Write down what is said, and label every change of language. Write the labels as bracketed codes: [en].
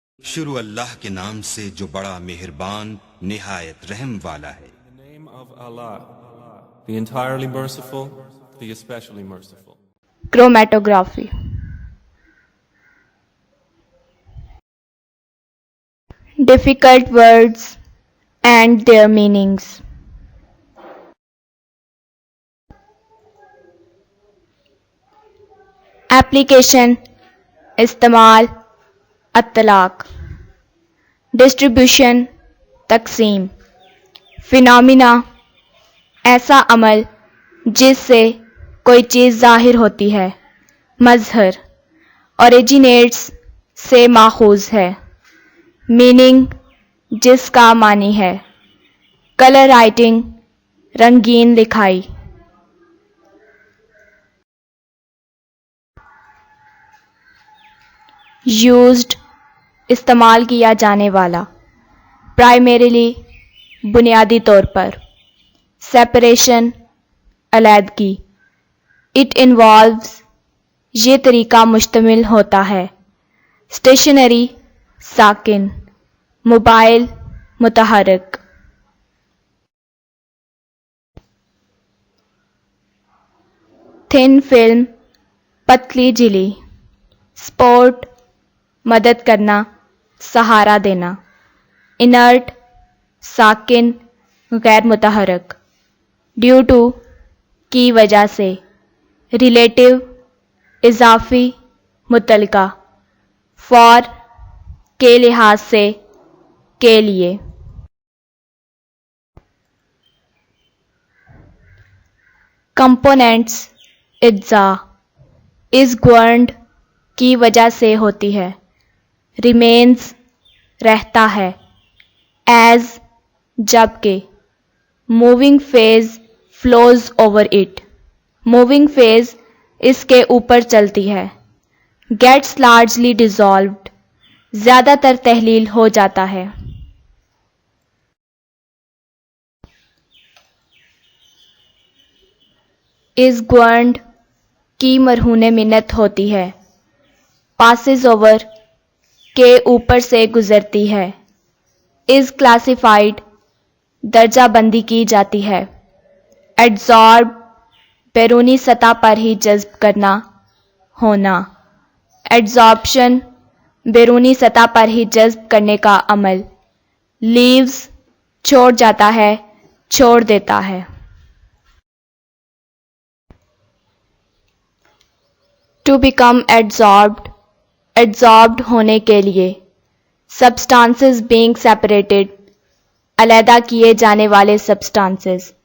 [ur] شروع اللہ کے نام سے جو بڑا مہربان نہایت رحم والا ہے. [en] In the name of Allah, the entirely merciful, the especially merciful. Chromatography. Difficult words and their meanings. [ur] Application, استعمال, اطلاق. Distribution, تقسیم. Phenomena, ایسا عمل جس سے کوئی چیز ظاہر ہوتی ہے. مظہر. Originates سے ماخوذ ہے. Meaning, جس کا معنی ہے. Color writing, رنگین لکھائی. Used, استعمال کیا جانے والا. Primarily, بنیادی طور پر. Separation, علیحدگی. [en] It involves, [ur] یہ طریقہ مشتمل ہوتا ہے. Stationary, ساکن. موبائل, متحرک. [en] Thin film, [ur] پتلی جھلی. Sport, مدد کرنا، سہارا دینا. Inert, ساکن، غیر متحرک. [en] Due to, [ur] کی وجہ سے. Relative, اضافی، متعلقہ. For, کے لحاظ سے، کے لیے. Components, اجزاء. [en] Is governed, [ur] کی وجہ سے ہوتی ہے. Remains, رہتا ہے. As, جبکہ. [en] Moving phase flows over it. Moving phase [ur] اس کے اوپر چلتی ہے. [en] Gets largely dissolved, [ur] زیادہ تر تحلیل ہو جاتا ہے. [en] Is governed, [ur] کی مرہون منت ہوتی ہے. [en] Passes over, [ur] کے اوپر سے گزرتی ہے. [en] Is classified, [ur] درجہ بندی کی جاتی ہے. Absorb, بیرونی سطح پر ہی جذب کرنا، ہونا. Absorption, بیرونی سطح پر ہی جذب کرنے کا عمل. Leaves, چھوڑ جاتا ہے، چھوڑ دیتا ہے. [en] To become absorbed, [ur] absorbed ہونے کے لیے. [en] Substances being separated, [ur] علیحدہ کیے جانے والے substances.